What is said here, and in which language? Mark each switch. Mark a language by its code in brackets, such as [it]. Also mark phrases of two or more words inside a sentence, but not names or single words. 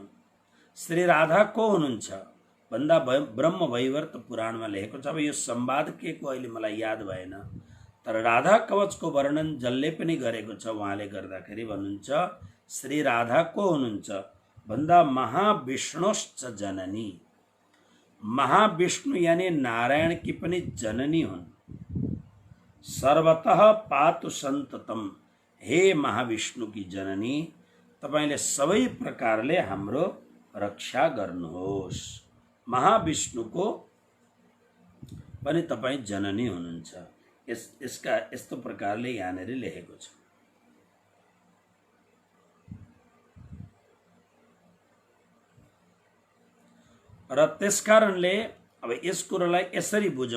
[ne] श्री राधा को हुनुहुन्छ भन्दा ब्रह्मवैवर्त पुराणमा लेखेको छ। अब यो संवाद के को अहिले मलाई याद भएन, तर राधा कवचको वर्णन जसले पनि गरेको छ उहाँले गर्दाखेरि भन्नुहुन्छ श्री राधा को हुनुहुन्छ भन्दा [sa] महाविष्णुश्च जननी। [ne] महाविष्णु [hi] यानी नारायण की [ne] पनि जननी हुन्। [sa] सर्वतः पातु सन्ततम, [ne] हे [hi] महाविष्णु की जननी [ne] तपाईले सबै प्रकारले हाम्रो रक्षा गर्नुहोस्। महाविष्णुको पनि तपाई जननी हुनुहुन्छ। यसका यस्तो प्रकारले यहाँनेरि लेखेको छ। र त्यसकारणले अब यस कुरोलाई यसरी बुझौं।